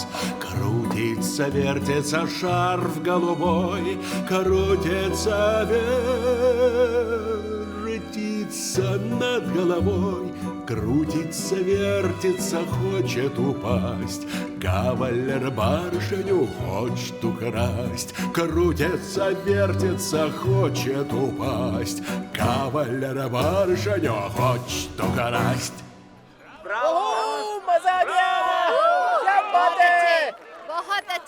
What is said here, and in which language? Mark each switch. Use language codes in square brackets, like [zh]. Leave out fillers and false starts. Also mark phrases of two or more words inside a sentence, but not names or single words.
[ru] Крутится, вертится шарф голубой, крутится, вертится над головой, крутится, вертится, хочет упасть. Кавалер барышню хочет украсть. Крутится, вертится, хочет упасть. Кавалер барышню хочет украсть. [hi] मजा आ गया, क्या बात है, बहुत अच्छे।